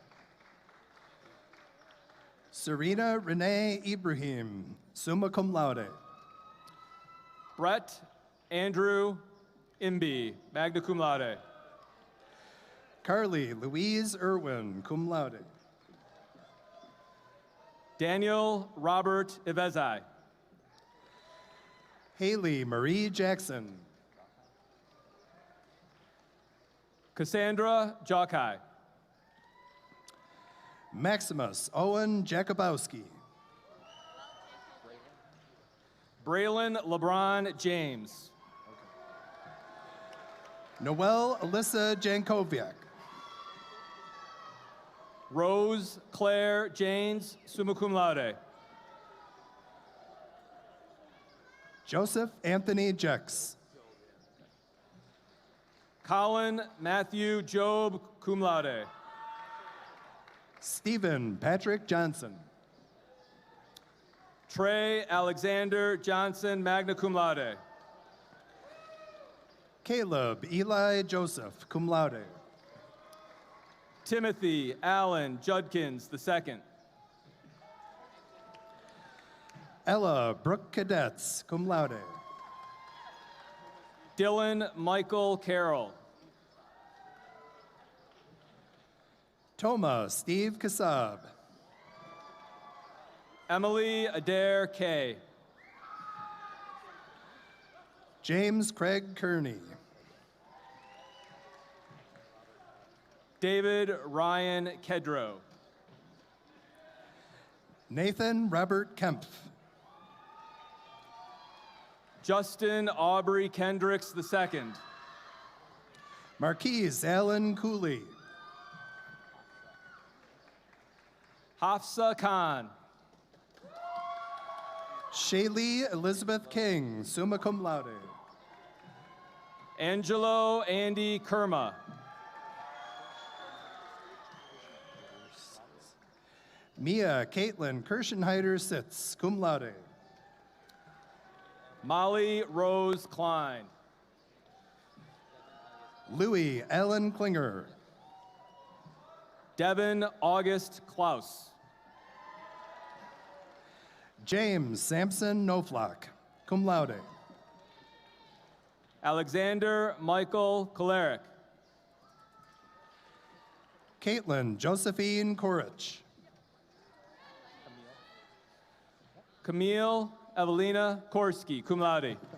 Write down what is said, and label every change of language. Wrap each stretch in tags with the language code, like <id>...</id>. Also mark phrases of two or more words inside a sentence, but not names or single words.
<en>Serena Renee Ibrahim,</en> <la>summa cum laude.</la> <en>Brett Andrew Imby,</en> <la>magna cum laude.</la> <en>Carly Louise Irwin,</en> <la>cum laude.</la> <en>Daniel Robert Ivezai. Haley Marie Jackson. Cassandra Jokai. Maximus Owen Jakubowski. Braylon LeBron James. Noelle Alyssa Jankoviak. Rose Claire Janes,</en> <la>summa cum laude.</la> <en>Joseph Anthony Jex. Colin Matthew Job,</en> <la>cum laude.</la> <en>Stephen Patrick Johnson. Trey Alexander Johnson,</en> <la>magna cum laude.</la> <en>Caleb Eli Joseph,</en> <la>cum laude.</la> <en>Timothy Allen Judkins II. Ella Brooke Cadets,</en> <la>cum laude.</la> <en>Dylan Michael Carroll. Toma Steve Kassab. Emily Adair Kay. James Craig Kearney. David Ryan Kedrow. Nathan Robert Kempf. Justin Aubrey Kendricks II. Marquise Allen Cooley. Hafsa Khan. Shaylee Elizabeth King,</en> <la>summa cum laude.</la> <en>Angelo Andy Kerma. Mia Caitlin Kirschenheider Sitz,</en> <la>cum laude.</la> <en>Molly Rose Klein. Louis Allen Klinger. Devin August Klaus. James Sampson Knoflock,</en> <la>cum laude.</la> <en>Alexander Michael Koleric. Caitlin Josephine Korich. Camille Evelina Korski,</en> <la>cum laude.</la>